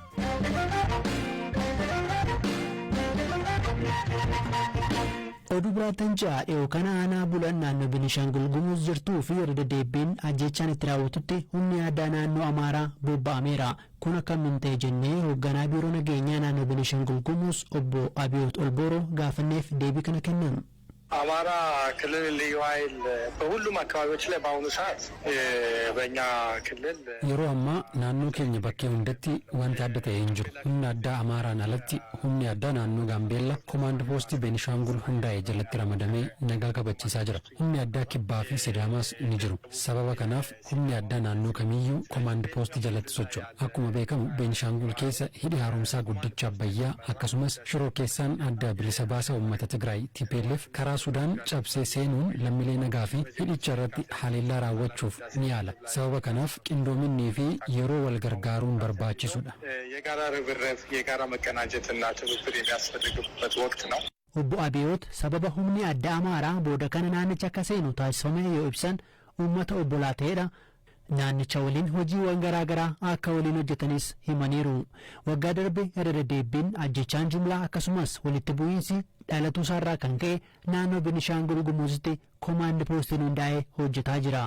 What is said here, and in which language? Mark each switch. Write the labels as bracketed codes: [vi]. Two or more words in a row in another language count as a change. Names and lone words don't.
[om] Oduu biraattan ja'a dhiyoo kana aanaa bulan naannoo Beenishaangul Gumuz jirtuu fi irra deddeebiin ajjechaan itti raawwatutti humni addaa naannoo Amaaraa bobba'ameera. Kun akkamiin ta'e jennee hoogganaa biiroo nageenyaa naannoo Beenishaangul Gumuz obbo Abiyoot Olbooroo gaafanneef deebii kana kennan. [am] አማራ ክልል ልዩ ኃይል በሁሉም አካባቢዎች ላይ በአሁኑ ሰዓት በእኛ ክልል [om] yeroo ammaa naannoo keenya bakkee hundatti wanti adda ta'e hin jiru. Humni addaa Amaaraan alatti humni addaa naannoo Gaambeellaa komaand poostii Beenishaangul hundaa'e jalatti ramadamee nagaa kabachiisaa jira. Humni addaa Kibbaa fi Sidaamaas ni jiru. Sababa kanaaf humni addaa naannoo kamiyyuu komaand poostii jalatti socho'a. Akkuma beekamu Beenishaangul keessa hidhi haaromsaa guddicha Abbayyaa akkasumas shiroo keessaan adda bilisa baasa uummata Tigraay TPLF karaa Sudaan cabsee seenuun lammiilee nagaa fi hidhicha irratti haleellaa raawwachuuf ni yaala. Sababa kanaaf qindoominnii fi yeroo wal gargaaruun barbaachisudha. [am] የጋራ ርብርብ የጋራ መቀናጀትና ትብብር የሚያስፈልግበት ወቅት ነው። [om] Obbo Abiyoot sababa humni addaa Amaaraa booda kana naannicha akka seenu taasifame yoo ibsan uummata obbolaa ta'edha. Naannicha waliin hojiiwwan garaagaraa akka waliin hojjetanis himaniiru. Waggaa darbe irra deddeebiin ajjechaan jumlaa akkasumas walitti bu'iinsi dhalatuu isaarraa kan ka'e naannoo Beenishaangul Gumuzitti komaandi poostiin hundaa'ee hojjetaa jira.